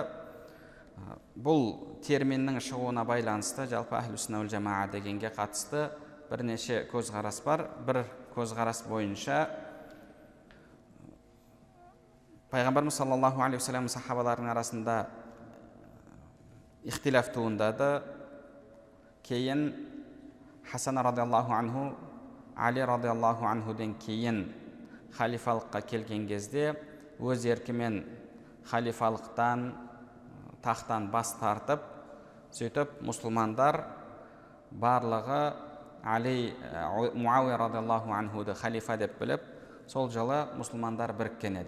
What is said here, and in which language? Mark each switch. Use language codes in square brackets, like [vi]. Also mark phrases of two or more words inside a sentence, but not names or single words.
[kk] Бұл терминнің шығуына байланысты жалпы [ar] أهل السنة والجماعة [kk] дегенге қатысты бірнеше көзқарас бар. Бір көзқарас бойынша пайғамбарымыз [ar] صلى الله عليه وسلم [kk] сахабаларының арасында ихтилаф туындады. Кейін Хасан [ar] رضي الله عنه, [kk] Али [ar] رضي الله عنه [kk] кейін халифалыққа келген кезде өз еркімен халифалықтан, тақтан бас тартып, сөйтіп мұсылмандар барлығы Али Муауия [ar] رضي الله عنه [kk] халифа деп біліп, сол жылы мұсылмандар біріккен еді.